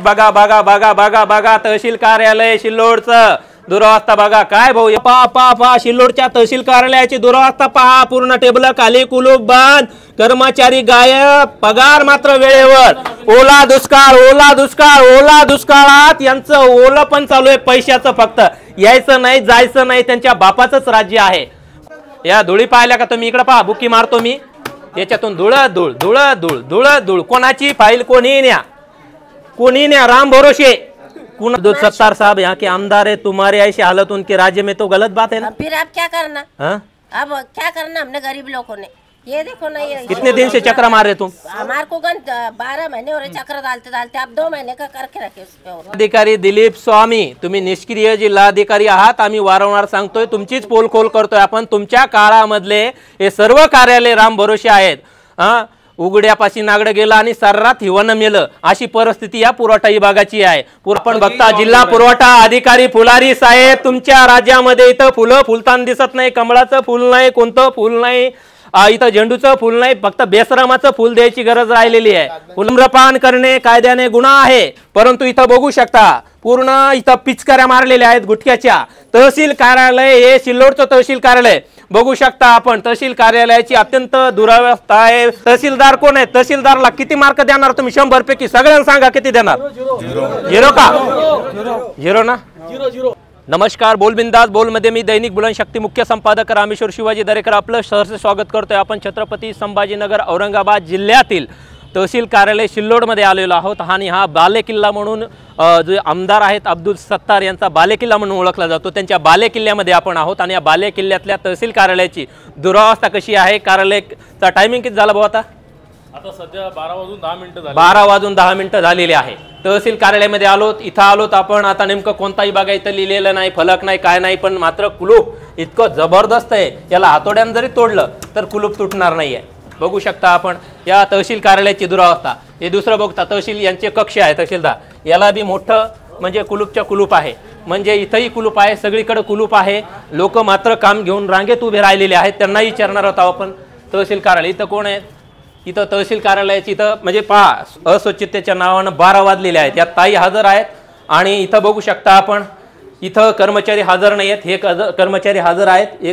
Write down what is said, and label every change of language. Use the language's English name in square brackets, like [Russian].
[Marathi] बघा बघा बघा बघा बघा तहसील कार्यालय शिल्लोडचं दुरावस्था बघा। काय भाऊ पहा शिल्लोडच्या तहसील कार्यालयाची दुरावस्था पहा। पूर्ण टेबल खाली, कुलूप बंद, कर्मचारी गायब, पगार मात्र वेळेवर। ओला दुष्काळ ओला दुष्काळ ओला दुष्काळात यांचं ओलं पण चालू आहे पैशाचं, फक्त यायचं नाही जायचं नाही, त्यांच्या बापाचंच राज्य आहे। या धुळी पाहिल्या का तुम्ही? इकडे पहा, बुकी मारतो मी, याच्यातून धूळ धूळ धूळ धूळ धूळ धूळ। कोणाची फाईल कोणी न्या राम भरोसे। [Hindi] अब्दुल सत्तार साहब यहाँ के आमदार है, तुम्हारे ऐसी हालत उनके राज्य में तो गलत बात है ना। फिर आप क्या करना? अब क्या करना हमने गरीब लोगों ने? ये देखो ना, ये कितने दिन से चक्र मार रहे तुम? हमारे को 12 महीने हो रहे चक्र डालते डालते, अब 2 महीने का करके रखे उस पे। [Marathi] अधिकारी दिलीप स्वामी, तुम्ही निष्क्रिय जिल्हाधिकारी आहात, आम्ही वारंवार सांगतोय, तुमचीच पोलखोल करतोय आपण। तुमच्या काळामधले हे सर्व कार्यालय राम भरोसे आहेत। उघड्यापाशी नागडं गेलं आणि सर्रात हिवानं मेलं, अशी परिस्थिती या पुरवठा विभागाची आहे। पण बघता जिल्हा पुरवठा अधिकारी फुलारी साहेब, तुमच्या राज्यामध्ये इथं फुलं फुलताना दिसत नाही, कमळाचं फुल नाही, कोणतं फुल नाही, इथं झेंडूचं फुल नाही, फक्त बेसरामाचं फुल द्यायची गरज राहिलेली आहे। धूम्रपान करणे कायद्याने गुन्हा आहे, परंतु इथं बघू शकता पूर्ण इथं पिचकाऱ्या मारलेल्या आहेत गुटख्याच्या। तहसील कार्यालय हे शिल्लोडचं तहसील कार्यालय बघू शकता आपण, तहसील कार्यालयाची अत्यंत दुरावस्था आहे। तहसीलदार कोण आहे? तहसीलदारला किती मार्क देणार तुम्ही 100 पैकी? सगळ्यांना सांगा किती देणार? 0 का? 0 ना? नमस्कार, बोल बिंदास बोल मध्ये मी दैनिक बुलंदशक्ती मुख्य संपादक रामेश्वर शिवाजी दरेकर आपलं सहर्ष स्वागत करतोय। आपण छत्रपती संभाजीनगर औरंगाबाद जिल्ह्यातील तहसील कार्यालय शिल्लोडमध्ये आलेलो आहोत आणि हा बालेकिल्ला म्हणून जे आमदार आहेत अब्दुल सत्तार यांचा बालेकिल्ला म्हणून ओळखला जातो, त्यांच्या बालेकिल्ल्यामध्ये आपण आहोत। आणि या बालेकिल्ल्यातल्या तहसील कार्यालयाची दुरावस्था कशी आहे? कार्यालयाचा टायमिंग किती झाला भाऊ? आता सध्या 12 वाजून 10 मिनिटं झालेली आहे। तहसील कार्यालयामध्ये आलोत, इथं आलोत आपण। आता नेमकं कोणता विभाग इथं लिहिलेलं नाही, फलक नाही, काय नाही, पण मात्र कुलूप इतकं जबरदस्त आहे, याला हातोड्यानं जरी तोडलं तर कुलूप तुटणार नाहीये। बघू शकता आपण या तहसील कार्यालयाची दुरावस्था। हे दुसरं बघता, तहसील यांचे कक्ष आहे तहसीलदार, याला बी मोठं म्हणजे कुलूपच्या कुलूप आहे, म्हणजे इथंही कुलूप आहे, सगळीकडे कुलूप आहे। लोक मात्र काम घेऊन रांगेत उभे राहिलेले आहेत, त्यांना विचारणार आहोत आपण। तहसील कार्यालय इथं कोण आहे? इथं तहसील कार्यालयाची इथं म्हणजे पहा, अस्वच्छतेच्या नावानं 12 वाजलेले आहेत। यात ताई हजर आहेत आणि इथं बघू शकता आपण इथं कर्मचारी हजर नाही आहेत, हे कर्मचारी हजर आहेत।